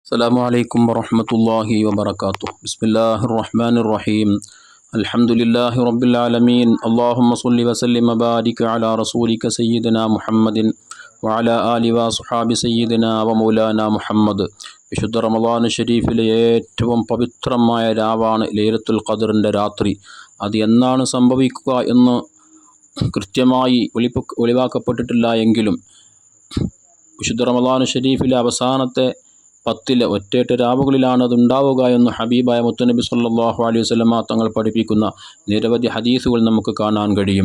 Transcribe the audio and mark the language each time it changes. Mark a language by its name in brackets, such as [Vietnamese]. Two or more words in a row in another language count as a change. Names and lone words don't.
[Arabic] السلام عليكم ورحمة الله وبركاته. بسم الله الرحمن الرحيم. الحمد لله رب العالمين. اللهم صل وسلم وبارك على رسولك سيدنا محمد وعلى آله وصحابه سيدنا ومولانا محمد. [Malayalam] വിശുദ്ധ റമളാൻ ഷരീഫിലെ ഏറ്റവും പവിത്രമായ രാവാണ് ലൈലത്തുൽ ഖദറിൻ്റെ രാത്രി. അത് എന്നാണ് സംഭവിക്കുക എന്ന് കൃത്യമായി വെളിവാക്കപ്പെട്ടിട്ടില്ല എങ്കിലും വിശുദ്ധ റമളാൻ ഷരീഫിലെ അവസാനത്തെ 10 ഒറ്റ രാവുകളിലാണ് അതുണ്ടാവുക എന്ന് ഹബീബായ മുത്തുനബി [Arabic] صلى الله عليه وسلم [Malayalam] തങ്ങൾ പഠിപ്പിക്കുന്ന നിരവധി ഹദീസുകൾ നമുക്ക് കാണാൻ കഴിയും.